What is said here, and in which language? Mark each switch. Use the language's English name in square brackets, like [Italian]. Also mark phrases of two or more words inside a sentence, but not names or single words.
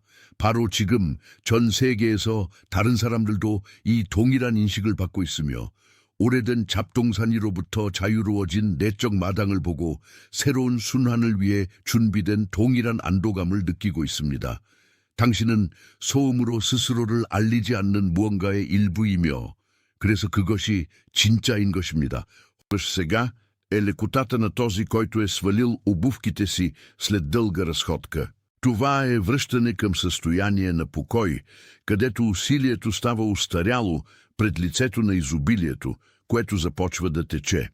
[Korean] 바로 지금 전 세계에서 다른 사람들도 이 동일한 인식을 받고 있으며 오래된 잡동사니로부터 자유로워진 내적 마당을 보고 새로운 순환을 위해 준비된 동일한 안도감을 느끼고 있습니다. 당신은 소음으로 스스로를 알리지 않는 무언가의 일부이며 그래서 그것이 진짜인 것입니다. [Bulgarian] Сега е лекотата на този, който е свалил обувките си след дълга разходка. Това е връщане към състояние на покой, където усилието става устаряло пред лицето на изобилието, което започва да тече.